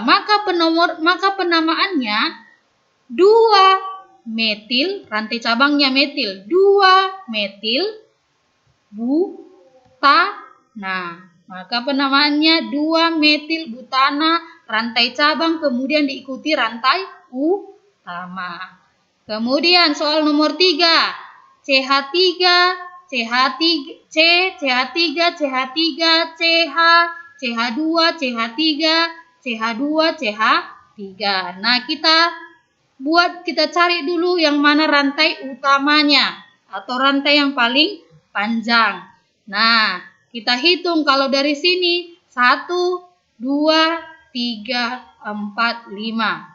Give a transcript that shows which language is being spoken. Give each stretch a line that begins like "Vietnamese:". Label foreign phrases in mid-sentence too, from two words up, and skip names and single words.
Indonesian: Maka penamaannya 2 metil, rantai cabangnya metil, 2 metil butana. Maka penamaannya 2 metil butana, rantai cabang kemudian diikuti rantai utama. Kemudian soal nomor 3, CH3, CH3, C, CH3, CH3, CH, CH2, CH3, CH2, CH3. Nah, kita cari dulu yang mana rantai utamanya atau rantai yang paling panjang. Nah, kita hitung kalau dari sini 1, 2, 3, 4, 5.